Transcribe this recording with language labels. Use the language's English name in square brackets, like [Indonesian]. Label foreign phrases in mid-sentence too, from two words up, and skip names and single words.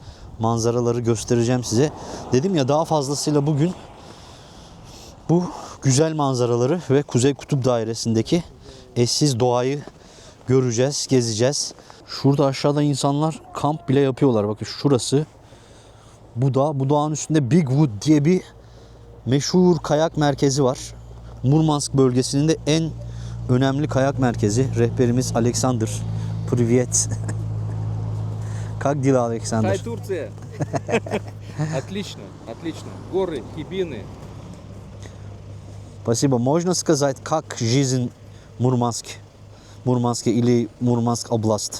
[Turkish] Manzaraları göstereceğim size. Dedim ya, daha fazlasıyla bugün bu güzel manzaraları ve Kuzey Kutup Dairesi'ndeki eşsiz doğayı göreceğiz, gezeceğiz. Şurada aşağıda insanlar kamp bile yapıyorlar. Bakın şurası. Bu dağın üstünde Big Wood diye bir meşhur kayak merkezi var. Murmansk bölgesinin de en önemli kayak merkezi. Rehberimiz Alexander. [Russian] Привет. Как дела, Александр? Хай, Турция! Отлично, отлично. Горы, хибины. Спасибо. Можно сказать, как жизнь в Мурманске или Мурманск область?